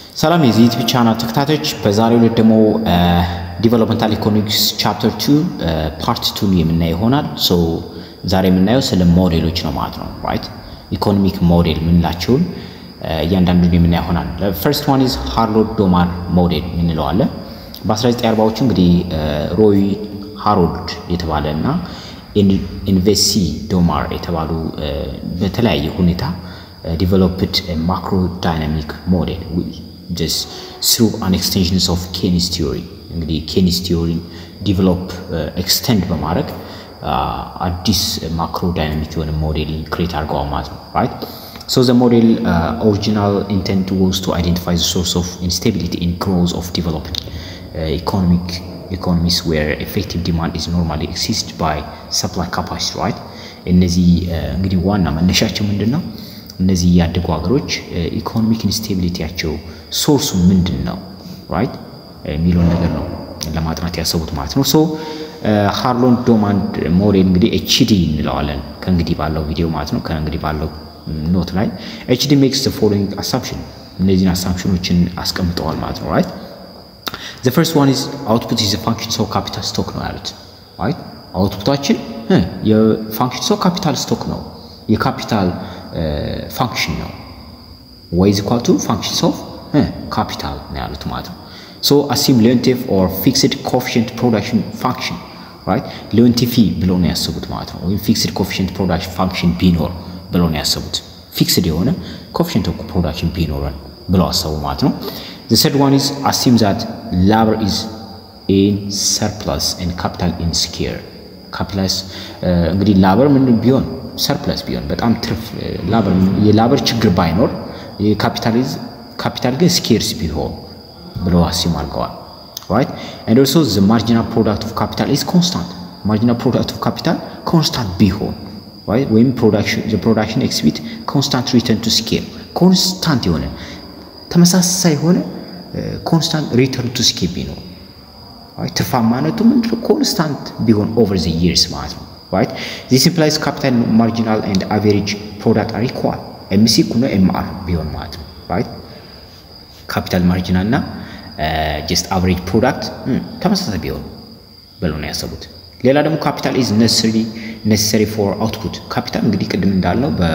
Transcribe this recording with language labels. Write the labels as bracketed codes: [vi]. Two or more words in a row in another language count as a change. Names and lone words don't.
[am] ሰላም የዚህ ዩቲዩብ ቻናል ተከታታዮች በዛሬው ዕለት ደግሞ Developmental Economics Chapter 2 Part 2 የምናየው ይሆናል ሶ ዛሬ የምናየው ስለ ሞዴሎች ነው ማለት ነው right [en] economic model [am] ምንላቸውን እያንዳንዱን የምናየው ይሆናል [en] first one is [am] ሃሮልድ-ዶማር ሞዴል ምንለው አለ በ1940ዎቹ እንግዲህ ሮይ ሃሮልድ የተባለና [en] ኢንቨሲ ዶማር [am] የተባሉ በተለያየ ሁኔታ [en] developed a macro dynamic model just through an extension of Keynes theory እንግዲህ Keynes theory develop extend [am] በማድረግ አዲስ [en] macro dynamic [am] የሆነ ሞዴል [en] create [am] አድርገዋል ማለት ነው [en] right so the model original intent was to identify the source of instability in growth of developing economies where effective demand is normally exceeded by supply capacity [am] right እነዚህ እንግዲህ ዋና መነሻቸው ምንድነው እነዚህ ያደጉ ሀገሮች [en] economic instabilityያቸው [am] ሶርሱ ምንድነው right ሚሊዮን ነገር ነው ለማጥናት ያሰቡት ማለት ነው ሶ ሃሮልድ-ዶማር ሞዴል እንግዲህ ኤችዲ እንለዋለን ከእንግዲህ ባለው ቪዲዮ ማለት ነው ከእንግዲህ ባለው ኖት ላይ ኤችዲ [en] makes the following assumption [am] እነዚህን አሳምፕሽኖችን አስቀምጠዋል ማለት ነው right [en] the first one is output is a function of capital stock [am] ነው ያሉት [en] right outputአችን የፋንክሽን of capital stock ነው የካፒታል function ነው y is equal to functions of capital [am] ነው ያሉት ማለት ነው [en] so assume relative or fixed coefficient production function right relative [am] ብለው ነው ያሰቡት ማለት ነው [en] ወይ fixed coefficient production function [am] ቢኖር ብለው ነው ያሰቡት [en] fixed የሆነ coefficient of production [am] ቢኖር ብለው አሰቡ ማለት ነው [en] the third one is assume that labor is in surplus and capital in scarce capital እንግዲህ labor [am] ምን ቢሆን [en] surplus [am] ቢሆን በጣም ትርፍ የላበር ችግር ባይኖር ካፒታል ግን ስኬርስ ቢሆን ብለው አስዩም አድርገዋል [en] right and also the marginal product of capital is constant marginal product of capital constant ቢሆን right when production exhibit constant return to scale constant [am] የሆነ ተመሳሳይ የሆነ [en] constant return to scale ቢሆን right [am] ትርፋማነቱ ምንድነው [en] constant ቢሆን over the years [am] ማለት ነው [en] right this implies capital marginal and average product are equal MC ኩኖ MR [am] ቢሆን ማለት ነው [en] right capital marginal እና just average product [am] ተመሳሳይ ቢሆን ብለው ነው ያሰቡት ሌላ ደግሞ [en] capital is necessary for output capital [am] እንግዲህ ቅድም እንዳልነው